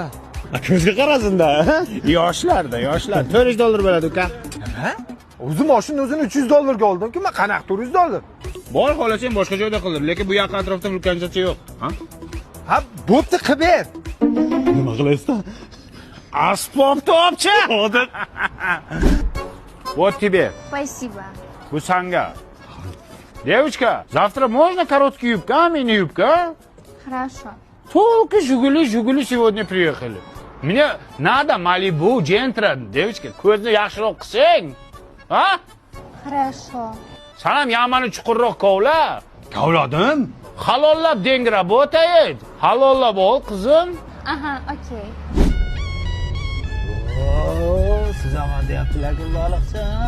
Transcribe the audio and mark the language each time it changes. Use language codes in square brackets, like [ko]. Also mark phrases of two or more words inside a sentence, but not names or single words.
[uz] Ko'zga qarasin-da. Yoshlar $400 bo'ladi uka. Nima? O'zi mashinani o'zini $300 ga oldim-ku, men qanaqa $400? Bor xohlasang boshqa joyda qildir, lekin bu yoq atrofda vulkanizasiya yo'q, ha? Ha, bo'pti, qilib ber. Nima qilaysan? Asbob topchi. [ru] Вот тебе. Спасибо. [uz] Bu sanga. [ru] Девочка, завтра можно короткие юбки, а мини-юбка, а? Хорошо. Только Жигули сегодня приехали. Мне надо Малибу, Джентра, девочка, [uz] ko'zni yaxshiroq qilsang, ha? [ru] Хорошо. [uz] Sanam yamani chuqurroq kovla. Kovladim. Halollab [ru] деньги работает. [uz] Halollab ol, qizim. Aha, okey. Siz ham deyaptilar-ku, baliqchi.